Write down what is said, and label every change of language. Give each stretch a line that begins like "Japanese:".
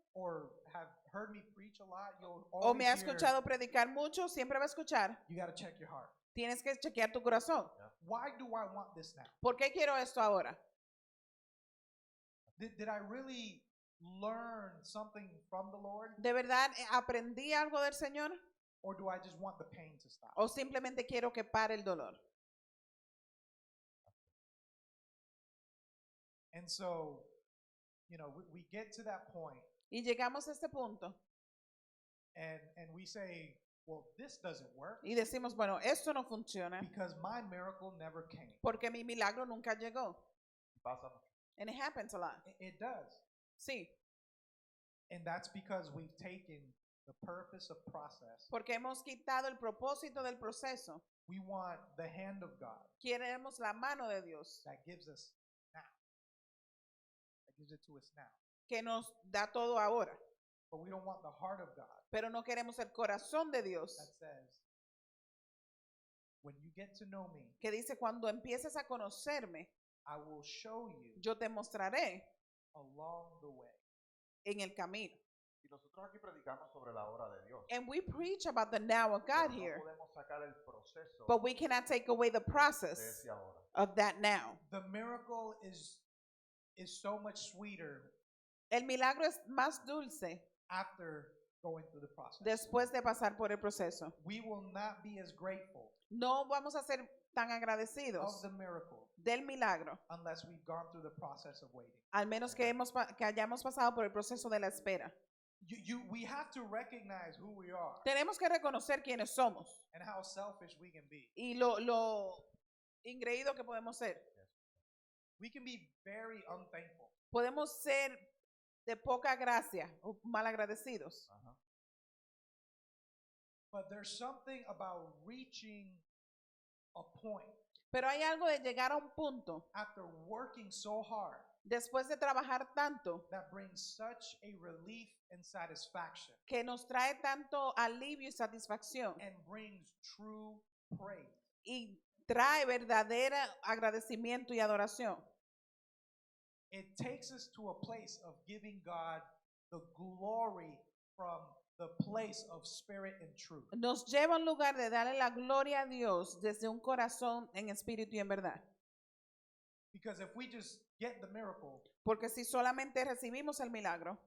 English: or have heard me preach a lot, you'll o always
Spanish: me ha
English: hear,
Spanish: escuchado predicar mucho, siempre va a escuchar.
English: you got to check your heart.
Spanish: Tienes que chequear tu corazón.
English: Why do I want this now?
Spanish: ¿Por qué quiero esto ahora?
English: Did I really learn something from the Lord,
Spanish: ¿De verdad aprendí algo del Señor?
English: or do I just want the pain to stop?
Spanish: ¿O simplemente quiero que pare el dolor?
English: And so, we get to that point
Spanish: Y llegamos a este punto
English: and we say, well, this doesn't work
Spanish: y decimos, bueno, esto no funciona
English: because my miracle never came.
Spanish: porque mi milagro nunca llegó. Y pasa mucho.
English: And it happens a lot. It does.
Spanish: Sí,
English: And that's because we've taken the purpose of process.
Spanish: porque hemos quitado el propósito del proceso.
English: We want the hand of God
Spanish: Queremos la mano de Dios
English: that gives us now. That gives it to us now.
Spanish: que nos da todo ahora,
English: But we don't want the heart of God
Spanish: pero no queremos el corazón de Dios
English: that says, when you get to know me,
Spanish: que dice, cuando empieces a conocerme,
English: I will show you
Spanish: yo te mostraré
English: along the way.
Spanish: en el camino. Y nosotros aquí predicamos sobre la obra de Dios.
English: And we preach about the now of God
Spanish: Pero
English: here,
Spanish: no podemos sacar el proceso
English: but we cannot take away the
Spanish: de
English: process
Spanish: ese ahora.
English: of that now. The miracle is so much sweeter
Spanish: El milagro es más dulce
English: after going through the process.
Spanish: después de pasar por el proceso.
English: We will not be as grateful
Spanish: No vamos a ser tan
English: of
Spanish: agradecidos
English: the miracle
Spanish: del milagro,
English: unless we've gone through the process of waiting.
Spanish: al menos que hayamos pasado por el proceso de la espera.
English: We have to recognize who we are
Spanish: Tenemos que reconocer quiénes somos
English: and how selfish we can be.
Spanish: y lo ingreído que podemos ser.
English: We can be very unthankful.
Spanish: Podemos ser de poca gracia o malagradecidos. Ajá.
English: But there's something about reaching a point
Spanish: Pero hay algo de llegar a un punto,
English: after working so hard,
Spanish: después de trabajar tanto,
English: that brings such a relief and satisfaction
Spanish: que nos trae tanto alivio y satisfacción
English: and brings true praise.
Spanish: y trae verdadero agradecimiento y adoración.
English: It takes us to a place of giving God the glory from the place of spirit and truth.
Spanish: Nos lleva a un lugar de darle la gloria a Dios desde un corazón en espíritu y en verdad.
English: Because if we just get the miracle
Spanish: Porque si solamente recibimos el milagro